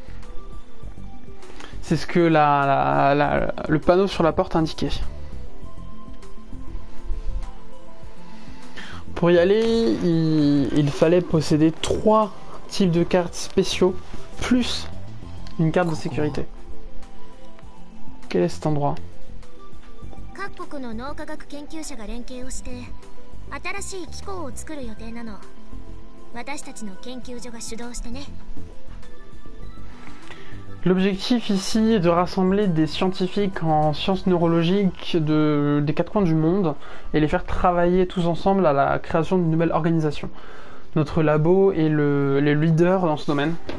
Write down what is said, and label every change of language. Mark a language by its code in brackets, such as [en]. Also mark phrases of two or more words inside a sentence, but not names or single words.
[fr] C'est ce que le panneau sur la porte indiquait. Pour y aller, il fallait posséder 3 types de cartes spéciaux, plus une carte de sécurité. Quel est cet endroit? [ja] 各国の脳科学研究者が連携をして新しい機構を作る予定なの。私たちの研究所が主導してね。 [fr] L'objectif ici est de rassembler des scientifiques en sciences neurologiques des 4 coins du monde et les faire travailler tous ensemble à la création d'une nouvelle organisation. Notre labo est les leaders dans ce domaine.